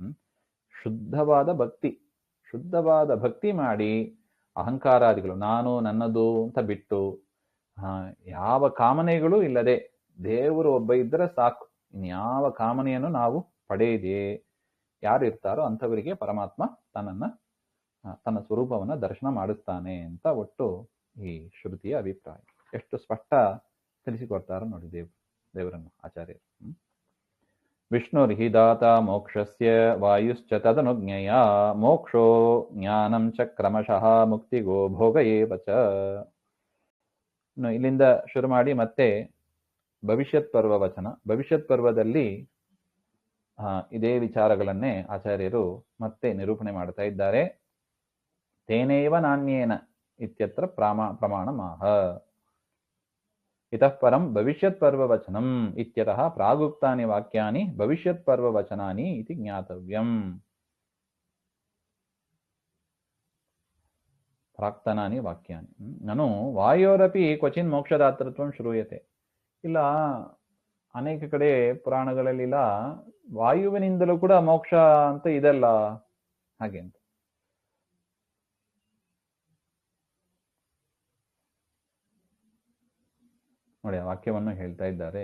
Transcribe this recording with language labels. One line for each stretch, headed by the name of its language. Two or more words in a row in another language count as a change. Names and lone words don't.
Kannada: ಶುದ್ಧವಾದ ಭಕ್ತಿ ಮಾಡಿ ಅಹಂಕಾರಾದಿಗಳು ನಾನು ನನ್ನದು ಅಂತ ಬಿಟ್ಟು ಯಾವ ಕಾಮನೆಗಳು ಇಲ್ಲದೆ ದೇವರು ಒಬ್ಬ ಇದ್ದರೆ ಸಾಕು, ಇನ್ಯಾವ ಕಾಮನೆಯನ್ನು ನಾವು ಪಡೆಯದೆ ಯಾರು ಇರ್ತಾರೋ ಅಂಥವರಿಗೆ ಪರಮಾತ್ಮ ತನ್ನ ಸ್ವರೂಪವನ್ನ ದರ್ಶನ ಮಾಡಿಸ್ತಾನೆ ಅಂತ ಒಟ್ಟು ಈ ಶ್ರುತಿಯ ಅಭಿಪ್ರಾಯ. ಎಷ್ಟು ಸ್ಪಷ್ಟ ತಿಳಿಸಿಕೊಡ್ತಾರೋ ನೋಡಿ ದೇವರನ್ನು ಆಚಾರ್ಯರು.
Sanskrit: ವಿಷ್ಣುರ್ಹಿ ದಾತ ಮೋಕ್ಷಸ್ಯ ವಾಯುಶ್ಚ ತದನುಜ್ಞೆಯ ಮೋಕ್ಷೋ ಜ್ಞಾನಂ ಚ ಕ್ರಮಶಃ ಮುಕ್ತಿಗೋ ಭೋಗ ಏವ ಚ.
Kannada: ಇಲ್ಲಿಂದ ಶುರು ಮಾಡಿ ಮತ್ತೆ ಭವಿಷ್ಯತ್ ಪರ್ವ ವಚನ. ಭವಿಷ್ಯತ್ ಪರ್ವದಲ್ಲಿ ಇದೇ ವಿಚಾರಗಳನ್ನೇ ಆಚಾರ್ಯರು ಮತ್ತೆ ನಿರೂಪಣೆ ಮಾಡ್ತಾ ಇದ್ದಾರೆ.
Sanskrit: ತೇನೇವ ನಾಣ್ಯೇನ ಇತ್ಯತ್ರ ಪ್ರಮಾಣಮಾಹ ಇತಃ ಪರಂ ಭವಿಷ್ಯತ್ ಪರ್ವ ವಚನಂ ಇತ್ಯತಃ ಪ್ರಾಗುಕ್ತಾನಿ ವಾಕ್ಯಾನಿ ಭವಿಷ್ಯತ್ ಪರ್ವ ವಚನಾನಿ ಇತಿ ಜ್ಞಾತವ್ಯಂ. ಪ್ರಾಕ್ತನಾನಿ ವಾಕ್ಯಾನಿ ನನು ವಾಯೋರಪಿ ಕ್ವಚಿನ್ ಮೋಕ್ಷದಾತೃತ್ವಂ ಶ್ರೂಯತೆ.
Kannada: ಇಲ್ಲ, ಅನೇಕ ಕಡೆ ಪುರಾಣಗಳಲ್ಲಿಲ್ಲ ವಾಯುವಿನಿಂದಲೂ ಕೂಡ ಮೋಕ್ಷ ಅಂತ ಇದೆಲ್ಲ ಹಾಗೆ ಅಂತ. ನೋಡಿ ಆ ವಾಕ್ಯವನ್ನು ಹೇಳ್ತಾ ಇದ್ದಾರೆ.